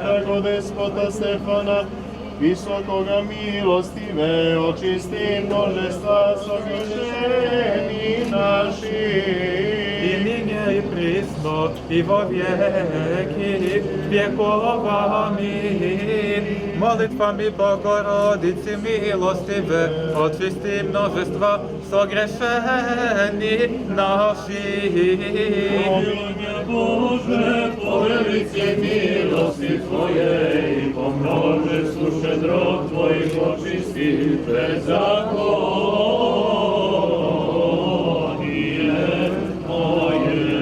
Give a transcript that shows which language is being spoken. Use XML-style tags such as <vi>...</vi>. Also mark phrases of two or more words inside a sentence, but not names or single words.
<cu>своего деспота Стефана, высокаго милостиве, очисти множества согрешени наши. I нині і присно, і во веки веков. Аминь. Молитвами Богородицы милостиве, очисти множество согрешений наших. Помилуй меня, Боже, по велице милости Твоей, по множеству щедрот Твоих очисти беззаконие мое.</cu>